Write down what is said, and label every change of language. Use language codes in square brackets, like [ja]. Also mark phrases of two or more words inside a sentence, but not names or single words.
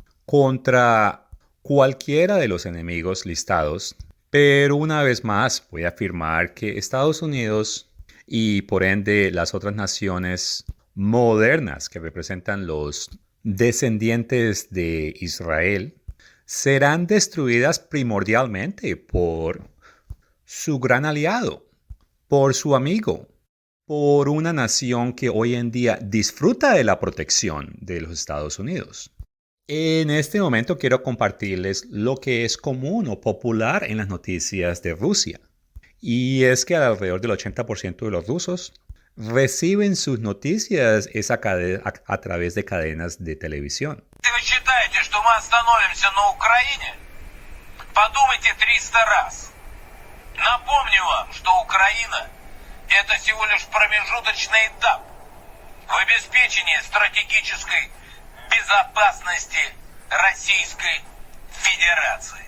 [es] contra cualquiera de los enemigos listados, pero una vez más voy a afirmar que Estados Unidos y por ende las otras naciones modernas que representan los descendientes de Israel serán destruidas primordialmente por su gran aliado, por su amigo, por una nación que hoy en día disfruta de la protección de los Estados Unidos. En este momento quiero compartirles lo que es común o popular en las noticias de Rusia. Y es que alrededor del 80% de los rusos reciben sus noticias es a través de cadenas de televisión. [ru] Если вы считаете, что мы остановимся на Украине, подумайте 300 раз. Напомню вам, что Украина – это всего лишь промежуточный этап в обеспечении стратегической безопасности Российской Федерации.